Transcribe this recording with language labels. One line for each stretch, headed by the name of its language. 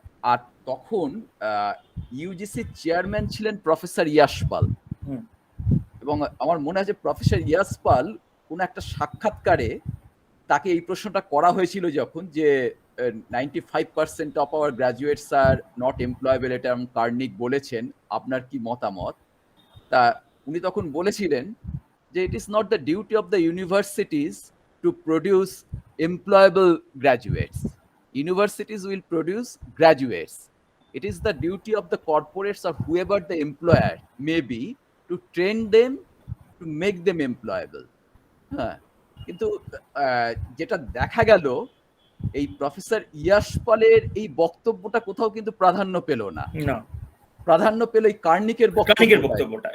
Bangla: আর তখন ইউজিসির চেয়ারম্যান ছিলেন প্রফেসর ইয়াশপাল, এবং আমার মনে আছে প্রফেসর ইয়াশপাল কোন একটা সাক্ষাৎকারে তাকে এই প্রশ্নটা করা হয়েছিল যখন, যে
English: 95% of our graduates are not employable,
Bangla: এটা কার্নিক বলেছেন, আপনার কি মতামত? তা উনি তখন বলেছিলেন যে
English: It is not the duty of the universities to produce employable graduates, universities will produce graduates. It is the duty of the corporates or whoever the employer may be to train them to make them employable.
Bangla: হ্যাঁ, কিন্তু যেটা দেখা গেল, এই professor ইয়াশপালের এই বক্তব্যটা কোথাও কিন্তু প্রাধান্য পেল না, প্রাধান্য পেল এই কার্নিকের বক্তব্যটা।